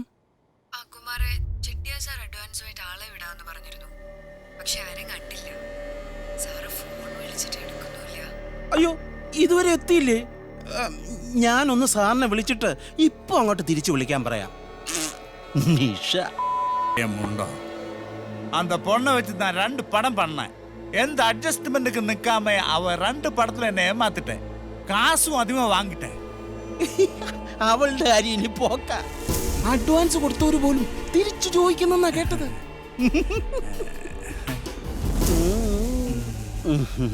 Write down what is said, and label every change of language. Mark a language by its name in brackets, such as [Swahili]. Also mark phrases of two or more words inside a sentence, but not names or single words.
[Malayalam] കുമാരെ ചെട്ടിയാ സാർ അഡ്വാൻസുമായിട്ട് ആളെ വിടാന്ന് പറഞ്ഞിരുന്നു. പക്ഷെ ആരും കണ്ടില്ല. സാറ് ഫോൺ വിളിച്ചിട്ട് എടുക്കുന്നില്ല. അയ്യോ ഇതുവരെ എത്തിയില്ലേ? ഞാനൊന്ന് സാറിനെ വിളിച്ചിട്ട് ഇപ്പൊ അങ്ങോട്ട് തിരിച്ചു വിളിക്കാൻ പറയാം. നിഷ [Tamil] முண்டோ அந்த பொண்ணை வச்சு நான் 2 படம் பண்ணேன். எந்த அட்ஜஸ்ட்மெண்ட்டுக்கு நிக்காம அவ 2 படத்துல என்ன ஏமாத்திட்டேன். காசும் அதிகமா வாங்கிட்டேன். [Malayalam] അവളുടെ കാര്യം ഇനി പോക്ക. അഡ്വാൻസ് കൊടുത്തവര് പോലും തിരിച്ചു ചോദിക്കുന്നെന്നാ കേട്ടത്.